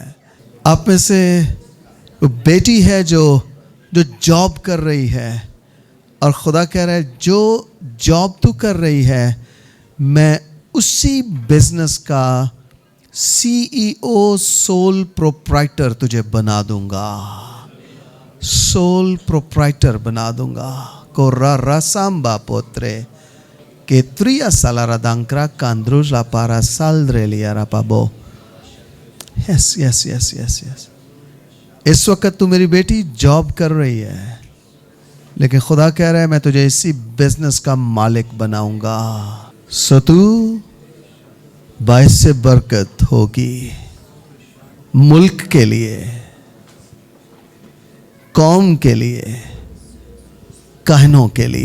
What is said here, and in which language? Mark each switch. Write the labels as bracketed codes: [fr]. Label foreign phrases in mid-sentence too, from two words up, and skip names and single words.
[ur] آپ میں سے وہ بیٹی ہے جو جاب کر رہی ہے, اور خدا کہہ رہا ہے جو جاب تو کر رہی ہے میں اسی بزنس کا CEO [en] sole proprietor [ur] تجھے بنا دوں گا, [en] sole proprietor [ur] بنا دوں گا. کورا راسامبا پوترے کہ تریا سالارا دانکرا کاندروز لا پارا سالدرے لیا را پابو. [en] yes yes yes yes yes. [ur] اس وقت تو میری بیٹی جاب کر رہی ہے, لیکن خدا کہہ رہا ہے میں تجھے اسی بزنس کا مالک بناؤں گا. سو تو باعث برکت ہوگی ملک کے لیے, قوم کے لیے, کہنوں کے لیے.